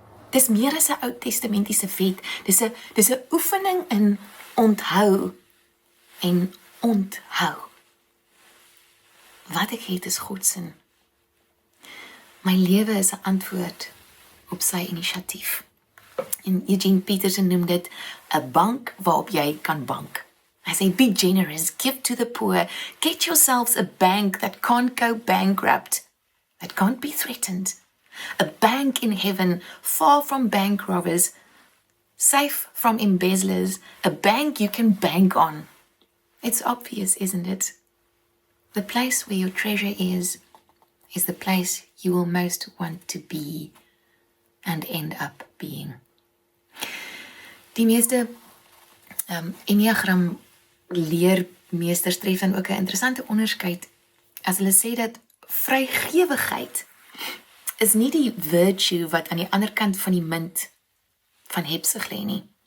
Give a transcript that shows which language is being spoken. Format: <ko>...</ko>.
<af>Dis meer as 'n Ou Testamentiese wet. Dis 'n oefening in onthou en onthou. Wat ek het is God se. My lewe is 'n antwoord op sy inisiatief. En Eugene Peterson noem dit 'n bank waarop jy kan bank.</af> <en>I say, be generous, give to the poor, get yourselves a bank that can't go bankrupt, that can't be threatened. A bank in heaven, far from bank robbers, safe from embezzlers, a bank you can bank on. It's obvious, isn't it? The place where your treasure is the place you will most want to be and end up being.</en> <af>Die meeste Enneagram leermeesters tref dan ook 'n interessante onderskeid as hulle sê dat vrygewigheid is nie die virtue wat aan die ander kant van die munt van hebsug lê nie.</af>